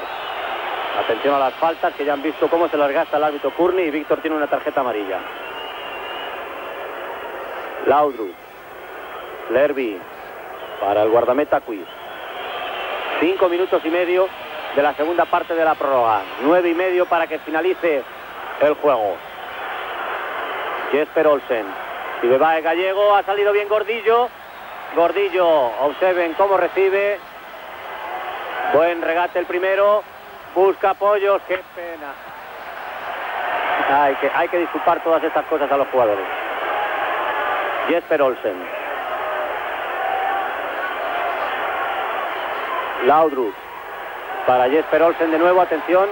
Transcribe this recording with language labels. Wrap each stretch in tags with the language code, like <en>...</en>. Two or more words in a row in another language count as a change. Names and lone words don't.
<es>Atención a las faltas, que ya han visto cómo se las gasta el árbitro Courtney, y Víctor tiene una tarjeta amarilla. Laudrup, Lerby para el guardameta Quiz. 5 minutos y medio de la segunda parte de la prórroga. 9 y medio para que finalice el juego. Jesper Olsen. Sivebay, Gallego, ha salido bien Gordillo. Observen cómo recibe. Buen regate el primero. Busca apoyos, qué pena. Hay que disculpar todas estas cosas a los jugadores. Jesper Olsen. Laudrup para Jesper Olsen de nuevo, atención.</es>